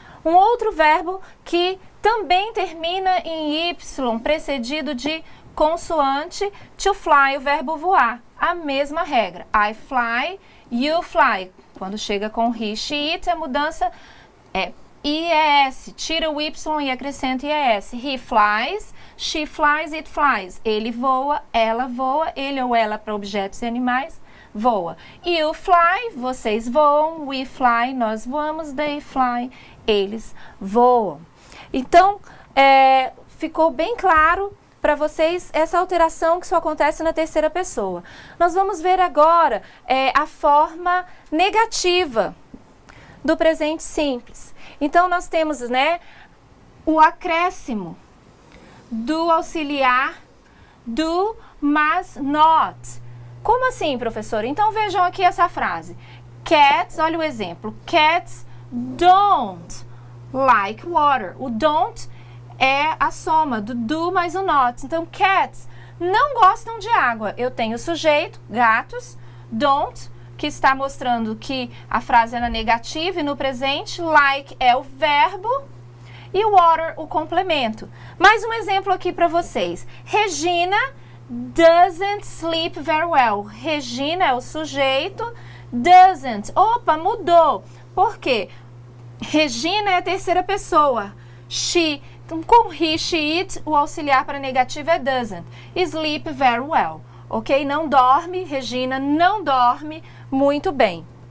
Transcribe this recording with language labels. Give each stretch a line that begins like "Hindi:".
Portuguese: Um outro verbo que também termina em Y, precedido de consoante, to fly, o verbo voar. A mesma regra,
English: I fly, you fly.
Portuguese: Quando chega com he, she, it, a mudança é IES, tira o Y e acrescenta IES.
English: He flies, she flies, it flies.
Portuguese: Ele voa, ela voa, ele ou ela para objetos e animais voa.
English: You fly,
Portuguese: vocês voam,
English: we fly,
Portuguese: nós voamos,
English: they fly,
Portuguese: eles voam. Então, ficou bem claro para vocês essa alteração que só acontece na terceira pessoa. Nós vamos ver agora a forma negativa do presente simples. Então, nós temos, né, o acréscimo do auxiliar do, mas not. Como assim, professora? Então, vejam aqui essa frase. Cats, olha o exemplo.
English: Cats don't like water.
Portuguese: O don't é a soma do do mais o not. Então, cats não gostam de água. Eu tenho o sujeito, gatos, don't, que está mostrando que a frase é na negativa e no presente, like é o verbo e water o complemento. Mais um exemplo aqui para vocês.
English: Regina doesn't sleep very well.
Portuguese: Regina é o sujeito, doesn't. Opa, mudou. Por quê? Regina é a terceira pessoa. She, então, com he, she, it, o auxiliar para negativo é doesn't.
English: Sleep very well.
Portuguese: Ok? Não dorme, Regina não dorme muito bem.